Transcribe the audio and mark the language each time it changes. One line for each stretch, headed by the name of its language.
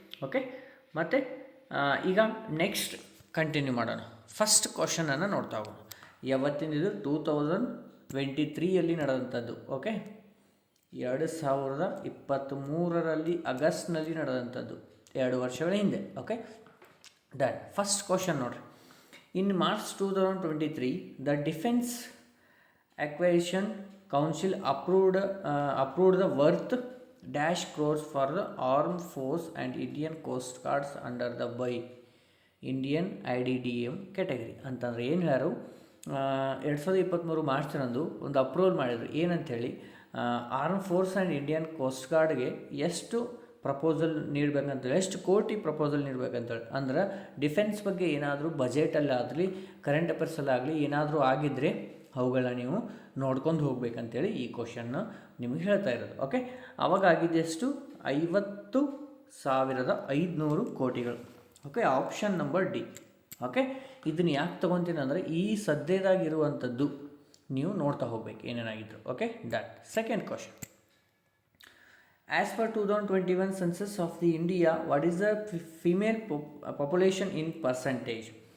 Kannada: Okay, ಮತ್ತು ಈಗ next continue ಮಾಡೋಣ. ಫಸ್ಟ್ ಕ್ವಶನನ್ನು ನೋಡ್ತಾ ಹೋಗೋಣ. ಯಾವತ್ತಿಂದಿದು 2023ಯಲ್ಲಿ ನಡೆದಂಥದ್ದು. ಓಕೆ, 2023ರಲ್ಲಿ ಆಗಸ್ಟ್ನಲ್ಲಿ ನಡೆದಂಥದ್ದು, 2 ವರ್ಷಗಳ ಹಿಂದೆ. Okay, done. ಫಸ್ಟ್ ಕ್ವಶನ್ ನೋಡಿರಿ.
English: In March 2023, the Defense Acquisition Council approved the worth dash crores for the Armed Force and Indian Coast Guards under the by Indian IDDM category.
Kannada: ಅಂತಂದರೆ ಏನು ಹೇಳೋರು, 2023 ಮಾರ್ಚ್ರಂದು ಒಂದು ಅಪ್ರೂವಲ್ ಮಾಡಿದರು. ಏನಂಥೇಳಿ, arm force and Indian coast ಗಾರ್ಡ್ಗೆ ಎಷ್ಟು proposal ನೀಡಬೇಕಂತೇಳಿ, ಎಷ್ಟು ಕೋಟಿ proposal ನೀಡಬೇಕಂತೇಳಿ. ಅಂದ್ರೆ defence ಬಗ್ಗೆ ಏನಾದರೂ ಬಜೆಟಲ್ಲಾಗಲಿ ಕರೆಂಟ್ ಅಫೇರ್ಸಲ್ಲಾಗಲಿ ಏನಾದರೂ ಆಗಿದ್ದರೆ ಅವುಗಳನ್ನ ನೀವು ನೋಡ್ಕೊಂಡು ಹೋಗ್ಬೇಕಂತೇಳಿ ಈ ಕ್ವಶನ್ನು ನಿಮಗೆ ಹೇಳ್ತಾ ಇರೋದು. ಓಕೆ, ಅವಾಗ ಆಗಿದ್ದೆಷ್ಟು, 50,500 ಕೋಟಿಗಳು. Okay, option number D. Okay, ಇದನ್ನು ಯಾಕೆ ತೊಗೊತೀನಿ ಅಂದರೆ ಈ ಸದ್ಯದಾಗಿರುವಂಥದ್ದು ನೀವು ನೋಡ್ತಾ ಹೋಗ್ಬೇಕು ಏನೇನಾಗಿದ್ರು. Okay, done. Second question.
English: As per 2021 census of the India, what is the female population in percentage?